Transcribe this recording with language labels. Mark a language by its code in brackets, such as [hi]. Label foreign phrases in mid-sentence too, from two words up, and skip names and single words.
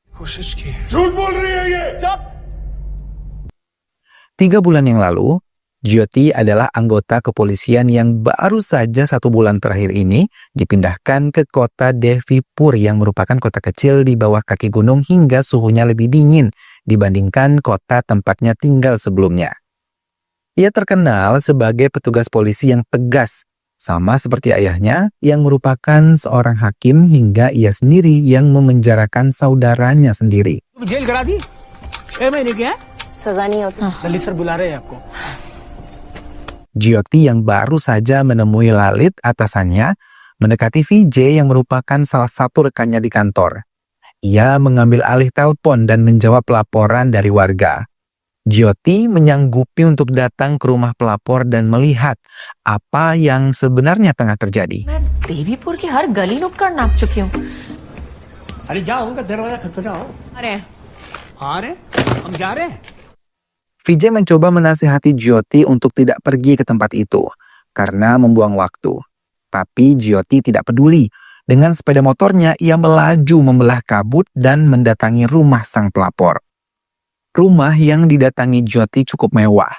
[id] 3 bulan yang lalu, Jyoti adalah anggota kepolisian yang baru saja 1 bulan terakhir ini dipindahkan ke kota Devipur yang merupakan kota kecil di bawah kaki gunung hingga suhunya lebih dingin dibandingkan kota tempatnya tinggal sebelumnya. Ia terkenal sebagai petugas polisi yang tegas, sama seperti ayahnya yang merupakan seorang hakim hingga ia sendiri yang memenjarakan saudaranya sendiri. [hi] जेल करा दी 6 महीने की है सजा नहीं होती। ललित सर बुला रहे हैं आपको। [id] Jyoti yang baru saja menemui Lalit atasannya mendekati Vijay yang merupakan salah satu rekannya di kantor. Ia mengambil alih telepon dan menjawab laporan dari warga. Jyoti menyanggupi untuk datang ke rumah pelapor dan melihat apa yang sebenarnya tengah terjadi. [hi] मैं देवीपुर की हर गली नुक्कड़ नाप चुकी हूँ। अरे जाओ उनका दरवाजा खटखटाओ। अरे आ रहे हैं? हम जा रहे हैं। [id] Vijay mencoba menasihati Jyoti untuk tidak pergi ke tempat itu karena membuang waktu. Tapi Jyoti tidak peduli. Dengan sepeda motornya ia melaju membelah kabut dan mendatangi rumah sang pelapor. Rumah yang didatangi Jyoti cukup mewah.